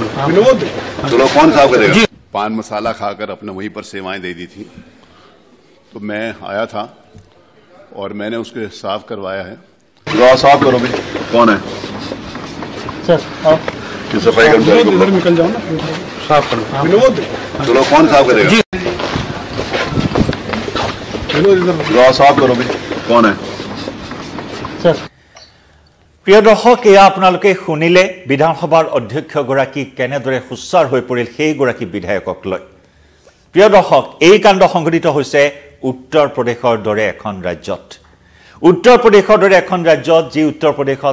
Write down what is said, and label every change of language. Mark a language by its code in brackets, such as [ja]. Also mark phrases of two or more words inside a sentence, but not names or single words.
[hi] विनोद चलो कौन साफ करेगा पान मसाला खाकर अपने वहीं पर सेवाएं दे दी थी तो मैं आया था और मैंने उसके साफ करवाया है साफ करो भी कौन है सर आओ कि सफाई कर्मचारी को इधर निकल जाओ ना साफ करो विनोद चलो कौन साफ करेगा ड्रॉ साफ करो भी कौन है सर [as] প্ৰিয় দৰ্শক এয়া আপোনালোকে শুনিলে বিধানসভাৰ অধ্যক্ষগৰাকী কেনেদৰে সুচাৰ হৈ পৰিল সেইগৰাকী বিধায়কক লৈ প্ৰিয় দৰ্শক এই কাণ্ড সংঘটিত হৈছে উত্তৰ প্ৰদেশৰ দৰে এখন ৰাজ্যত উত্তৰ প্ৰদেশৰ দৰে এখন ৰাজ্যত যি উত্তৰ প্ৰদেশত